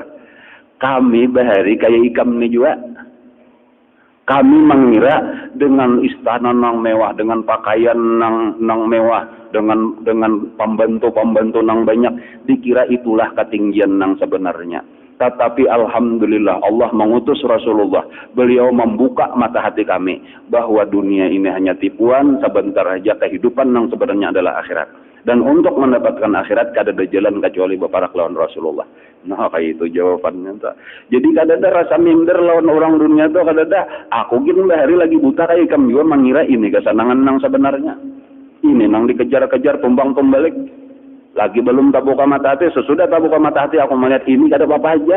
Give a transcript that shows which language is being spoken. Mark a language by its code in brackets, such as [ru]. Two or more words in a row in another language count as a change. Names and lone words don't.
[bjn] Kami bahari kayak ikam ini juga. Kami mengira dengan istana nang mewah, dengan pakaian nang mewah, dengan pembantu nang banyak, dikira itulah ketinggian nang sebenarnya. [id] Tetapi alhamdulillah Allah mengutus Rasulullah. Beliau membuka mata hati kami bahwa dunia ini hanya tipuan, sebentar saja kehidupan yang sebenarnya adalah akhirat. [bjn] Dan untuk mendapatkan akhirat kada ada jalan kecuali beparak lawan Rasulullah. Nah kayak itu jawabannya tak. Jadi kada ada rasa minder lawan orang dunia tuh, kada ada. Aku gini hari lagi buta kayak kamu juga mengira ini kesenangan nang sebenarnya. Ini nang dikejar-kejar tumbang tumbalik. Lagi belum tak buka mata hati, sesudah tak buka mata hati aku melihat ini kada apa-apa aja.